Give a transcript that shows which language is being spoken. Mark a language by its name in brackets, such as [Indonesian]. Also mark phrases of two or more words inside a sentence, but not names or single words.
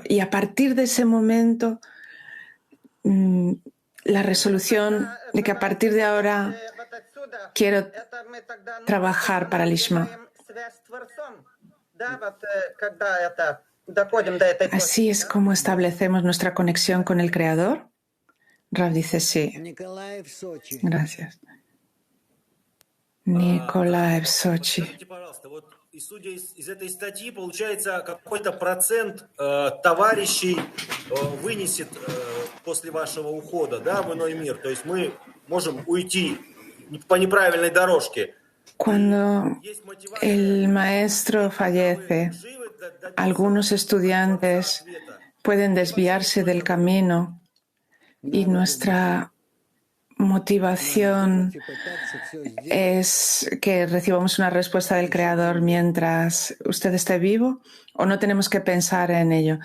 [Spanish] Y a partir de ese momento, la resolución de que a partir de ahora quiero trabajar para Lishma. ¿Así es como establecemos nuestra conexión con el Creador? Rav dice sí. Gracias. [Russian] Николаев, Сочи. И судя из этой статьи, получается, какой-то процент товарищей вынесет после вашего ухода, да, в иной мир. То есть мы можем уйти по неправильной дорожке. [Spanish] Cuando el maestro fallece, algunos estudiantes pueden desviarse del camino y nuestra motivación es que recibamos una respuesta del Creador mientras usted esté vivo, o no tenemos que pensar en ello.